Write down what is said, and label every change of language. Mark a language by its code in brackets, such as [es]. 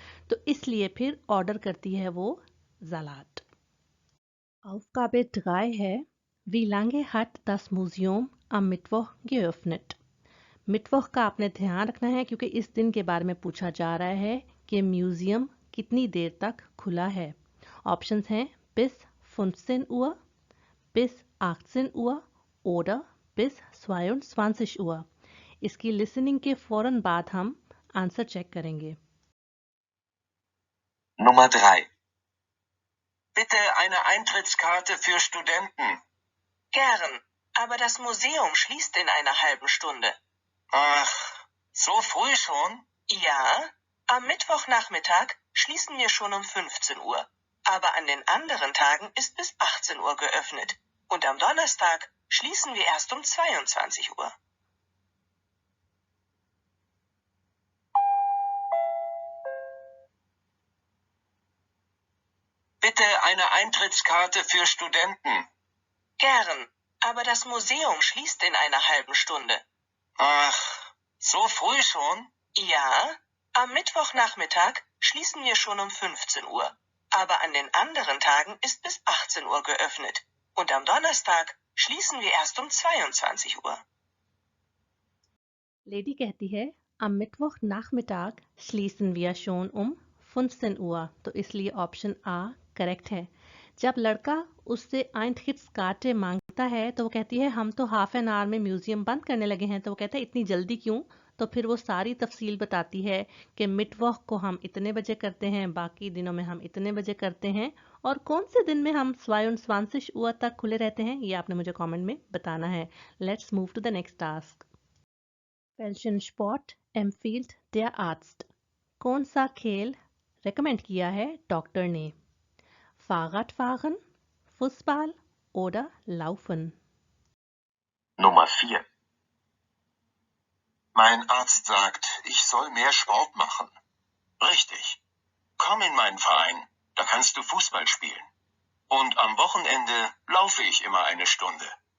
[hi] तो इसलिए फिर ऑर्डर करती है वो Salat। [de] Aufgabe 3 [hi] है [de] Wie lange hat das Museum am Mittwoch geöffnet? [hi] मिटवॉक का आपने ध्यान रखना है क्योंकि इस दिन के बारे में पूछा जा रहा है कि म्यूजियम कितनी देर तक खुला है। ऑप्शंस हैं [de] bis 15 Uhr, bis 18 Uhr oder bis 22 Uhr। [hi] इसकी लिसनिंग के फौरन बाद हम आंसर चेक करेंगे। [de] Nummer 3. Bitte eine Eintrittskarte für Studenten. Gern, aber das Museum schließt in einer halben Stunde. Ach, so früh schon? Ja, am Mittwochnachmittag schließen wir schon um 15 Uhr. Aber an den anderen Tagen ist bis 18 Uhr geöffnet. Und am Donnerstag schließen wir erst um 22 Uhr. Bitte eine Eintrittskarte für Studenten. Gern, aber das Museum schließt in einer halben Stunde. Ach, so früh schon? Ja, am Mittwochnachmittag schließen wir schon um 15 Uhr. Aber an den anderen Tagen ist bis 18 Uhr geöffnet. Und am Donnerstag schließen wir erst um 22 Uhr. [hi] Lady कहती है [de] am Mittwoch Nachmittag schließen wir schon um 15 Uhr। [hi] तो इसलिए option आ correct है। जब लड़का उससे Eintrittskarte मांगता है तो वो कहती है हम तो हाफ एन आवर में म्यूजियम बंद करने लगे हैं। तो वो कहता है इतनी जल्दी क्यों? तो फिर वो सारी तफसील बताती है कि मिटवॉक को हम इतने बजे करते हैं, बाकी दिनों में हम इतने बजे करते हैं और कौन से दिन में हम 22 Uhr तक खुले रहते हैं। ये आपने मुझे कमेंट में बताना है। [en] Let's move to the next task. [de] Welchen Sport empfiehlt der Arzt? [hi] कौन सा खेल रेकमेंड किया है डॉक्टर ने? [de] Fahrradfahren, Fußball oder Laufen? Nummer 4. Mein Arzt sagt, ich soll mehr Sport machen. Richtig. Komm in meinen Verein, da kannst du Fußball spielen. Und am Wochenende laufe ich immer eine Stunde.